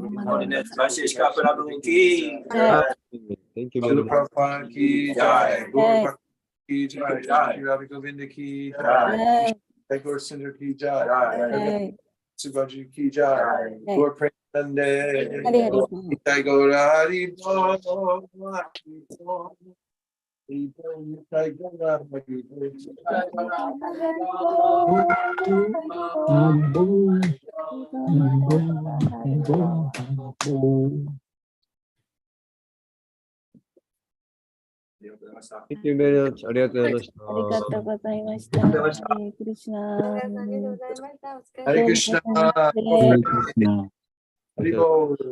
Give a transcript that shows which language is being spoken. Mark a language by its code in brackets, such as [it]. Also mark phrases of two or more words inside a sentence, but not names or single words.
[en] Holiness Namo. [hi] वैशेषिक प्रभु की. [en] Thank you very Srila much. [hi] प्रभुपाद की जय, गौर भक्त की जय, श्री राधा गोविन्द की जय, श्री गौर सुन्दर की जय, सुभद्रा की जय, गौर प्रेमानन्दे, [ja] ハレークリシュナ。 [bn] নিতাই গৌর হরি বোল, হরি বোল, নিতাই গৌর হরি বোল. [en] Thank you very much. [ja] ありがとうございました。ありがとうございました。ハレークリシュナ。 [sa] हरे कृष्ण, Hare [bn] হরি বোল.